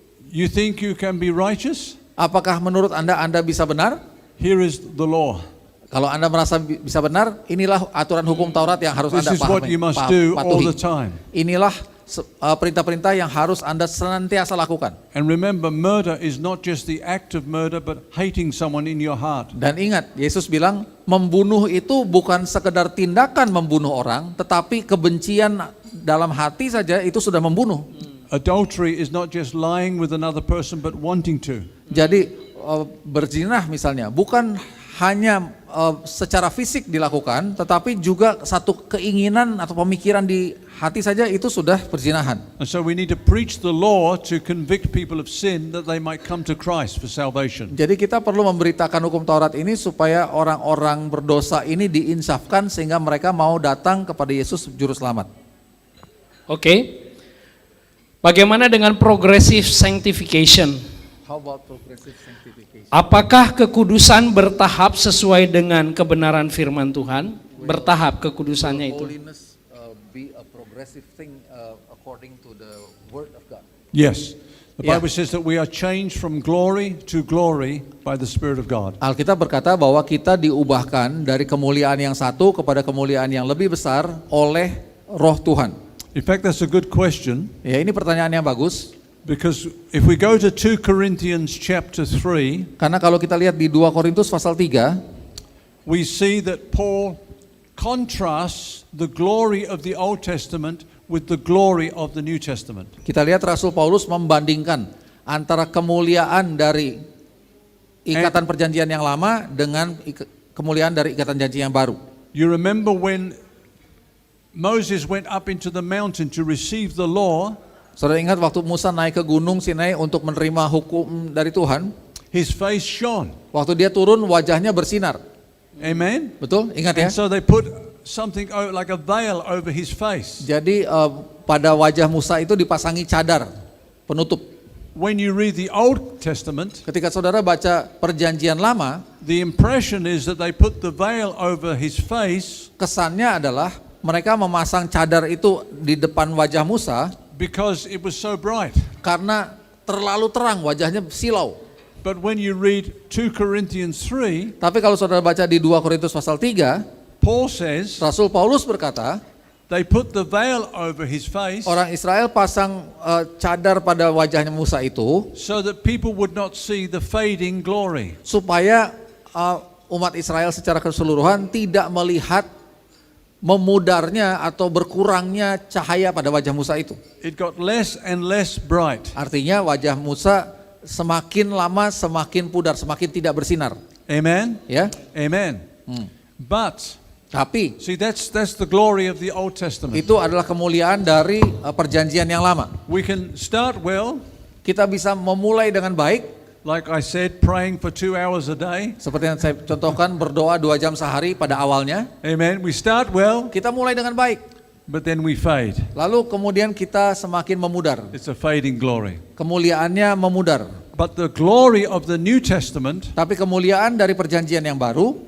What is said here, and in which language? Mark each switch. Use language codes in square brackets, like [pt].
[en] you think you can be righteous? [id] apakah menurut Anda bisa benar? [en] Here is the law. [id] Kalau Anda merasa bisa benar, inilah aturan hukum Taurat yang harus [en] This [id] Anda [en] is what you must do all [id] patuhi. [en] the time. [id] Inilah perintah-perintah yang harus Anda senantiasa lakukan. [en] And remember, murder is not just the act of murder, but hating someone in your heart. [id] Dan ingat, Yesus bilang membunuh itu bukan sekedar tindakan membunuh orang, tetapi kebencian dalam hati saja itu sudah membunuh. [en] Adultery is not just lying with another person, but wanting to. [id] Jadi berzinah misalnya bukan hanya secara fisik dilakukan, tetapi juga satu keinginan atau pemikiran di hati saja itu sudah perzinahan. [en] And so we need to preach the law to convict people of sin that they might come to Christ for salvation. [id] Jadi kita perlu memberitakan hukum Taurat ini supaya orang-orang berdosa ini diinsafkan sehingga mereka mau datang kepada Yesus juru selamat. Oke. Bagaimana dengan [en] progressive sanctification? How about progressive sanctification? [id] Apakah kekudusan bertahap sesuai dengan kebenaran firman Tuhan? Bertahap kekudusannya itu. [en] Holiness be a progressive thing according to the word of God. Yes. The Yeah. Bible says that we are changed from glory to glory by the Spirit of God. [id] Alkitab berkata bahwa kita diubahkan dari kemuliaan yang satu kepada kemuliaan yang lebih besar oleh Roh Tuhan. [en] In fact, that's a good question, [id] Ya, ini pertanyaan yang bagus. [en] because if we go to 2 Corinthians chapter 3, [id] Karena kalau kita lihat di 2 Korintus pasal 3, [en] we see that Paul contrasts the glory of the Old Testament with the glory of the New Testament. [id] kita lihat Rasul Paulus membandingkan antara kemuliaan dari ikatan perjanjian yang lama dengan kemuliaan dari ikatan janji yang baru. [en] You remember when Moses went up into the mountain to receive the law, [id] Saudara ingat waktu Musa naik ke gunung Sinai untuk menerima hukum dari Tuhan, [en] his face shone. [id] waktu dia turun wajahnya bersinar. [en] Amen? [id] Betul? Ingat ya? [en] And so they put something like a veil over his face. [id] Jadi pada wajah Musa itu dipasangi cadar penutup. [en] When you read the Old Testament, [id] Ketika saudara baca perjanjian lama, [en] the impression is that they put the veil over his face [id] kesannya adalah mereka memasang cadar itu di depan wajah Musa [en] because it was so bright. [id] karena terlalu terang, wajahnya silau. [en] But when you read 2 Corinthians 3, [id] Tapi kalau saudara baca di 2 Korintus pasal 3, [en] Paul says [id] Rasul Paulus berkata, [en] they put the veil over his face [id] orang Israel pasang cadar pada wajahnya Musa itu [en] so that people would not see the fading glory. [id] supaya umat Israel secara keseluruhan tidak melihat memudarnya atau berkurangnya cahaya pada wajah Musa itu. [en] It got less and less bright. [id] Artinya wajah Musa semakin lama semakin pudar, semakin tidak bersinar. [en] Amen? [id] Ya, [en] Amen. But [id] tapi [en] see, that's the glory of the Old Testament. [id] itu adalah kemuliaan dari perjanjian yang lama. [en] We can start well, [id] Kita bisa memulai dengan baik, [en] like I said, praying for 2 hours a day. [id] seperti yang saya contohkan, berdoa 2 jam sehari pada awalnya. [en] Amen. We start well, [id] Kita mulai dengan baik, [en] but then we fade. [id] lalu kemudian kita semakin memudar. [en] It's a fading glory. [id] Kemuliaannya memudar. [en] But the glory of the New Testament [id] Tapi kemuliaan dari perjanjian yang baru